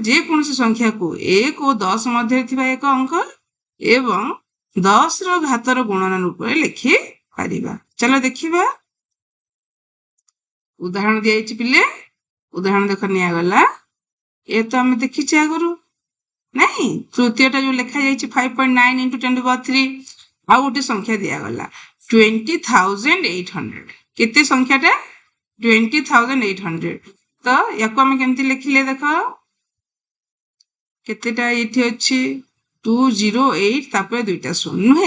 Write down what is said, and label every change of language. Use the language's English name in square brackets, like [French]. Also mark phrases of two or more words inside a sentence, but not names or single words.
[Odia] ଯେକୌଣସି ସଂଖ୍ୟାକୁ 1 ଓ 10 ମଧ୍ୟରେ ଥିବା ଏକ ଅଙ୍କ ଏବଂ 10ର ଘାତର ଗୁଣନ ରୂପରେ ଲେଖିପାରିବା। ଚାଲ ଦେଖିବା। ଉଦାହରଣ ଦିଆଯାଇଛି ପିଲେ। ଉଦାହରଣ ଦେଖ ନିଆଗଲା। ଏ ତ ଆମେ ଦେଖିଛେ ଆଗରୁ ନାଇଁ? ତୃତୀୟଟା ଯୋଉ ଲେଖାଯାଇଛି 5.9 [English] into 10 to the power 3। [Odia] ଆଉ ଗୋଟେ ସଂଖ୍ୟା ଦିଆଗଲା 20,800। କେତେ ସଂଖ୍ୟାଟା? 20,800। ତ ୟାକୁ ଆମେ କେମିତି ଲେଖିଲେ? ଦେଖ କେତେଟା ଏଇଠି ଅଛି? 208 ତାପରେ 2ଟା ଶୂନ ନୁହେଁ?